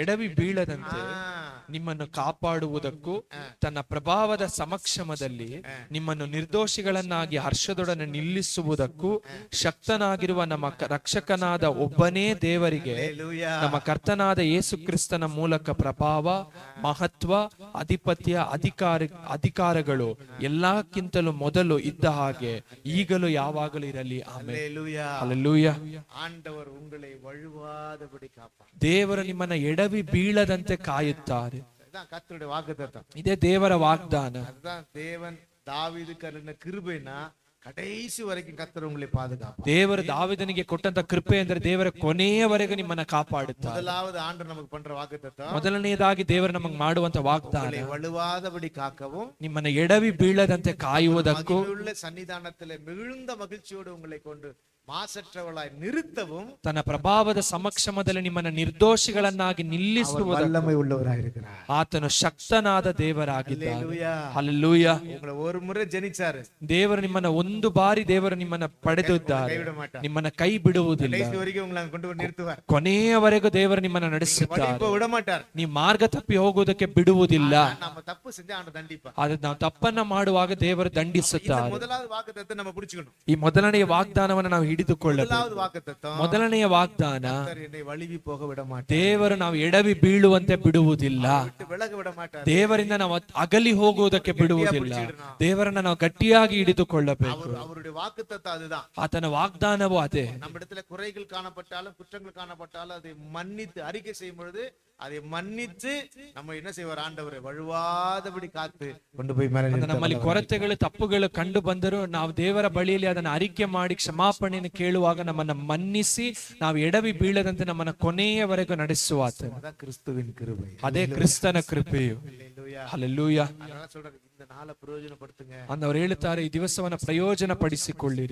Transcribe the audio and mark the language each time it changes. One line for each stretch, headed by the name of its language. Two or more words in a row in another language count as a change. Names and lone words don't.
Kannada: ಎಡವಿ ಬೀಳದಂತೆ ನಿಮ್ಮನ್ನು ಕಾಪಾಡುವುದಕ್ಕೂ ತನ್ನ ಪ್ರಭಾವದ ಸಮಕ್ಷಮದಲ್ಲಿ ನಿಮ್ಮನ್ನು ನಿರ್ದೋಷಿಗಳನ್ನಾಗಿ ಹರ್ಷದೊಡನೆ ನಿಲ್ಲಿಸುವುದಕ್ಕೂ ಶಕ್ತನಾಗಿರುವ ನಮ್ಮ ರಕ್ಷಕನಾದ ಒಬ್ಬನೇ ದೇವರಿಗೆ ನಮ್ಮ ಕರ್ತನಾದ ಯೇಸು ಕ್ರಿಸ್ತನ ಮೂಲಕ ಪ್ರಭಾವ, ಮಹತ್ವ, ಅಧಿಪತ್ಯ, ಅಧಿಕಾರಗಳು ಎಲ್ಲಕ್ಕಿಂತಲೂ ಮೊದಲು ಇದ್ದ ಹಾಗೆ ಈಗಲೂ ಯಾವಾಗಲೂ ಇರಲಿ. ಆಮೆನ್. ಹಲ್ಲೆಲೂಯಾ. ದೇವರು ನಿಮ್ಮನ್ನ ಎಡವಿ ಬೀಳದಂತೆ ಕಾಯುತ್ತಾರೆ. ಇದೇ ದೇವರ ವಾಗ್ದಾನ.
Tamil: தேவன் தாவீதுக்கு அருளின கிருபைனா கடைசி வரைக்கும் கர்த்தர் உங்களை பாதுகாப்பார்.
Kannada: ದೇವರು ದಾವೀದನಿಗೆ ಕೊಟ್ಟಂತ ಕೃಪೆ ಅಂದ್ರೆ ದೇವರ ಕೊನೆಯವರೆಗೂ ನಿಮ್ಮನ್ನ ಕಾಪಾಡುತ್ತಾರೆ.
Tamil: முதலாவது ஆண்டவர் நமக்கு பண்ற வாக்குத்தத்தம்,
Kannada: ಮೊದಲನೆಯದಾಗಿ ದೇವರು ನಮಗೆ ಮಾಡುವಂತ ವಾಗ್ದಾನ
Tamil: வழுவாதபடி காக்கவும்
Kannada: ನಿಮ್ಮನ್ನ ಎಡವಿ ಬೀಳದಂತೆ ಕಾಯುವುದಕ್ಕೂ
Tamil: சன்னிதானத்திலே மிகுந்த மகிழ்ச்சியோடு உங்களை கொண்டு ಮಾಸற்றವಳಾಗಿ ನಿರುತ್ತவும்
Kannada: ತನ್ನ ಪ್ರಭಾವದ ಸಮಕ್ಷಮದಲ್ಲಿ ನಿಮ್ಮನ್ನ ನಿರ್ದೋಷಿಗಳನ್ನಾಗಿ ನಿಲ್ಲಿಸುವುದಕ್ಕೂ ಆತನು ಶಕ್ತನಾದ ದೇವರಾಗಿದ್ದಾನೆ. ಹಲ್ಲೆಲೂಯಾ.
Tamil: ஒரு முறை ஜெனிச்சாரு.
Kannada: ದೇವರು ನಿಮ್ಮನ್ನ ಒಂದು ಬಾರಿ ದೇವರು ನಿಮ್ಮನ್ನ ಪಡೆದಿದ್ದಾರೆ. ನಿಮ್ಮನ್ನ ಕೈ ಬಿಡುವುದಿಲ್ಲ. ಕೊನೆಯವರೆಗೂ ದೇವರು ನಿಮ್ಮನ್ನ ನಡೆಸುತ್ತಾರೆ. ನೀವು ಮಾರ್ಗ ತಪ್ಪಿ ಹೋಗುವುದಕ್ಕೆ ಬಿಡುವುದಿಲ್ಲ. ಆದ್ರೆ ನಾವು ತಪ್ಪನ್ನ ಮಾಡುವಾಗ ದೇವರು ದಂಡಿಸುತ್ತಾರೆ. ಈ ಮೊದಲನೆಯ ವಾಗ್ದಾನವನ್ನು ನಾವು ಹಿಡಿದುಕೊಳ್ಳಬೇಕು. ಮೊದಲನೆಯ ವಾಗ್ದಾನ, ದೇವರು ನಾವು ಎಡವಿ ಬೀಳುವಂತೆ ಬಿಡುವುದಿಲ್ಲ. ದೇವರಿಂದ ನಾವು ಅಗಲಿ ಹೋಗುವುದಕ್ಕೆ ಬಿಡುವುದಿಲ್ಲ. ದೇವರನ್ನ ನಾವು ಗಟ್ಟಿಯಾಗಿ ಹಿಡಿದುಕೊಳ್ಳಬೇಕು. ಆತನ ವಾಗ್ದಾನವೂ ಅದೇ.
Tamil: நம்மிடத்துல குறைகள் காணப்பட்டாலும் குற்றங்கள் காணப்பட்டாலும் அதை மன்னித்து அறிக்கை செய்யும் பொழுது அதை மன்னித்து நம்ம என்ன செய்வார்? ஆண்டவரே வழுவாதபடி ಕಾத்து கொண்டு போய் மேலே
Kannada: ನಮ್ಮಲ್ಲಿ ಕೊರತೆಗಳು ತಪ್ಪುಗಳು ಕಂಡು ಬಂದರೂ ನಾವು ದೇವರ ಬಳಿಯಲ್ಲಿ ಅದನ್ನು ಅರಿಕೆ ಮಾಡಿ ಕ್ಷಮಾಪಣೆಯನ್ನು ಕೇಳುವಾಗ ನಮ್ಮನ್ನ ಮನ್ನಿಸಿ ನಾವು ಎಡವಿ ಬೀಳದಂತೆ ನಮ್ಮನ್ನ ಕೊನೆಯವರೆಗೂ ನಡೆಸುವ ಕ್ರಿಸ್ತುವಿನ ಕೃಪೆ. ಅದೇ ಕ್ರಿಸ್ತನ ಕೃಪೆಯು. ಹಲ್ಲೆಲೂಯಾ. ಅಂದವರು ಹೇಳುತ್ತಾರೆ, ಈ ದಿವಸವನ್ನ ಪ್ರಯೋಜನ ಪಡಿಸಿಕೊಳ್ಳಿರಿ.